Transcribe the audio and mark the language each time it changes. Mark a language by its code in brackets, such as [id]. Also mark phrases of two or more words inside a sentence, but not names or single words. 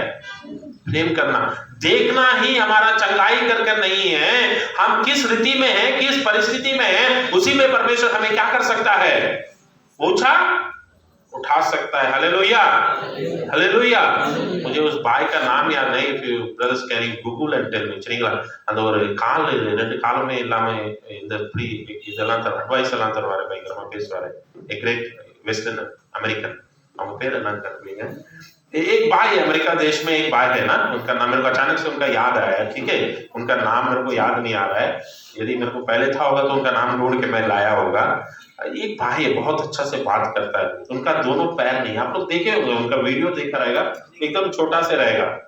[hi] प्रेम करना। देखना ही हमारा चंगाई करके नहीं है। हम किस रीति में हैं, किस परिस्थिति में हैं, उसी में परमेश्वर हमें क्या कर सकता है? ऊंचा उठा सकता है। हालेलुया, हालेलुया। मुझे उस भाई का नाम याद नहीं। [en] If you brothers can you Google and tell me. [ta] சரிங்களா? அந்த ஒரு ரெண்டு காலமே இல்லாம இந்த ஃப்ரீ இதெல்லாம் அட்வைஸ் எல்லாம் தருவாரு, பயங்கரமா பேசுவாரு. [en] A great Western American. [ta] அவங்க பேர் என்னன்னு கண்டுபிடிங்க। [hi] एक भाई है अमेरिका देश में, एक भाई है ना, उनका नाम मेरे को अचानक से उनका याद आया। ठीक है, उनका नाम मेरे को याद नहीं आ रहा है। यदि मेरे को पहले था होगा तो उनका नाम ढूंढ के मैं लाया होगा। एक भाई है, बहुत अच्छा से बात करता है। उनका दोनों पैर नहीं, आप लोग देखे होंगे, उनका वीडियो देखा रहेगा, एकदम छोटा से रहेगा।